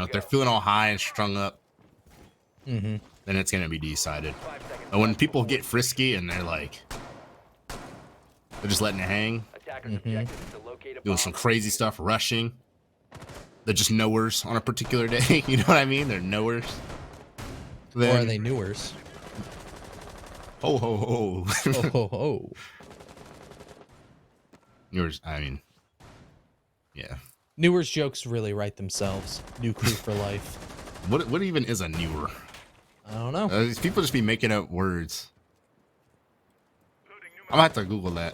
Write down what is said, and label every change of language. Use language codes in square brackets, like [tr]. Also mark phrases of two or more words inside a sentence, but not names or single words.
[en] If they're feeling all high and strung up, then it's gonna be decided. But when people get frisky and they're like they're just letting it hang, Attackers objective is to locate a doing bomb. some crazy stuff, rushing. They're just knowers on a particular day, you know what I mean? They're knowers. Or Then, are they newers? ho ho ho. Oh, ho, ho. Knowers, I mean, yeah. Newers jokes really write themselves. New crew for life. What even is a newer? I don't know. These people just be making up words. I'm gonna have to Google that.